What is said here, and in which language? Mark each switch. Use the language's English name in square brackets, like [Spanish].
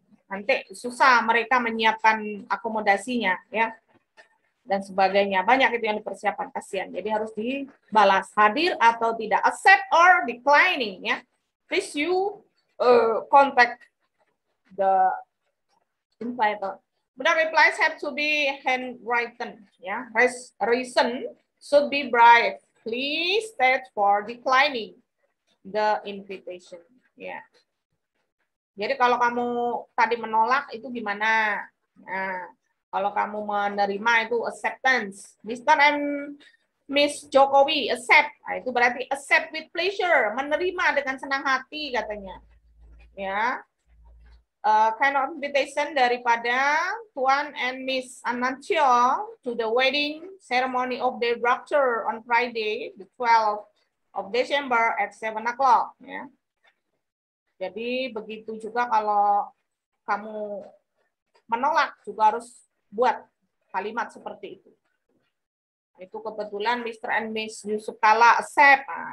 [Indonesian] Nanti susah mereka menyiapkan akomodasinya, ya, dan sebagainya. Banyak itu yang dipersiapkan, kasihan. Jadi harus dibalas hadir atau tidak, [English] accept or declining [Indonesian] ya. [English] Please you contact the inviter. The replies have to be handwritten ya. Reason should be brief. Please state for declining the invitation ya. [Indonesian] Jadi kalau kamu tadi menolak itu gimana? Nah, kalau kamu menerima itu acceptance. Mr. [English] and Miss Jokowi accept. [Indonesian] Nah, itu berarti [English] accept with pleasure, [Indonesian] menerima dengan senang hati katanya. Ya. [English] Kind of invitation daripada Tuan and Miss Anantyo to the wedding ceremony of their brother on Friday, the 12th of December at 7 o'clock. Ya. [Indonesian] Jadi begitu juga kalau kamu menolak juga harus buat kalimat seperti itu. Itu kebetulan Mr. [English] and Miss Yusuf Kala accept.